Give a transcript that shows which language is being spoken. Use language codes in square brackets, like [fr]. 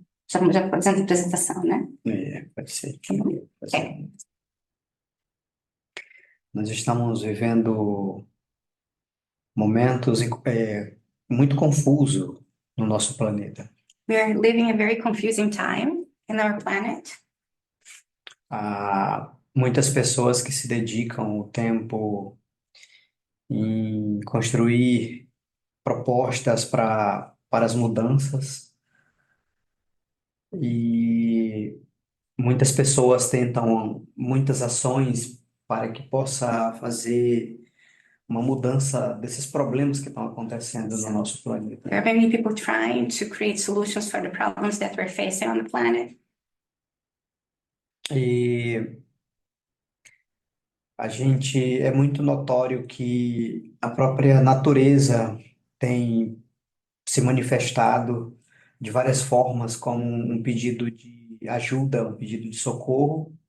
[pt] Já fazendo a apresentação, né? Pode ser. Tá bom. Pode ser. Nós estamos vivendo momentos muito confusos no nosso planeta. [en] We are living a very confusing time in our planet. [pt] Há muitas pessoas que se dedicam o tempo em construir propostas para as mudanças e muitas pessoas tentam muitas ações para que possa fazer uma mudança desses problemas que estão acontecendo no nosso planeta. [en] There are many people trying to create solutions for the problems that we're facing on the planet. [pt] E a gente é muito notório que a própria natureza tem se manifestado de várias formas como um pedido de ajuda, um pedido de socorro.